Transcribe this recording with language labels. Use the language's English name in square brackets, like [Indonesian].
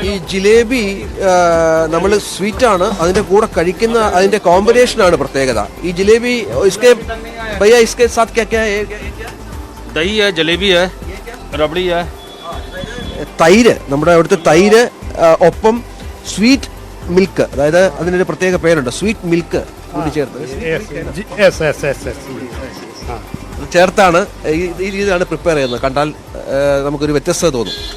[Malayalam] ജിലേബി നമ്മൾ സ്വീറ്റാണ്, അതിന്റെ കൂടെ കഴിക്കുന്ന അതിന്റെ കോമ്പിനേഷനാണ് പ്രത്യേകത. [Hindi] ഈ ജിലേബി भैया इसके साथ क्या क्या है? दही है, जलेबी है, रबड़ी है, [Malayalam] തൈര്, നമ്മുടെ അവിടുത്തെ തൈര്, ഒപ്പം സ്വീറ്റ് മിൽക്ക്, അതായത് അതിനൊരു പ്രത്യേക പേരുണ്ട്, സ്വീറ്റ് മിൽക്ക് കൂടി ചേർത്താണ് ഈ രീതിയിലാണ് പ്രിപ്പയർ ചെയ്യുന്നത്. കണ്ടാൽ നമുക്കൊരു വ്യത്യസ്തത തോന്നും.